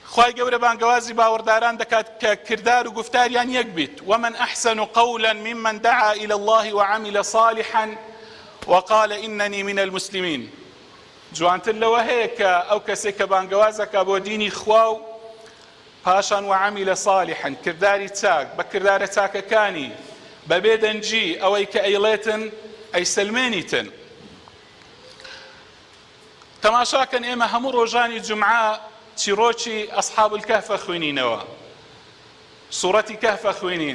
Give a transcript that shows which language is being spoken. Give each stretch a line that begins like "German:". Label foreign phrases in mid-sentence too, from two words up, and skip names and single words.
Central Kurdish: خی گەورە بانگەوازی باوەڕداران دەکات کە کردار و گفتاریان یەک بیت
Arabic: ومن أحسن قولا ممن دعا إلى الله وعمل صالحا وقال إنني من المسلمين
Central Kurdish: جوانتر لەوە هەیە کە ئەو کەسێک کە بانگەوازەکە بۆ دینی خوا و پاشان
Arabic: وعمل صالحا
Central Kurdish: کرداری چاک بە کردارە چاکەکانی بەبێ دەنجی ئەوەی کە ئەیڵێتن ئەیسەلمێنیتن. تەماشاکەن ئێمە هەموو ڕۆژانی جومعە چیرۆکی
Arabic: ئەصحاب الکەهف
Central Kurdish: خوێنینەوە، سوورەتی کەهف خوێنین.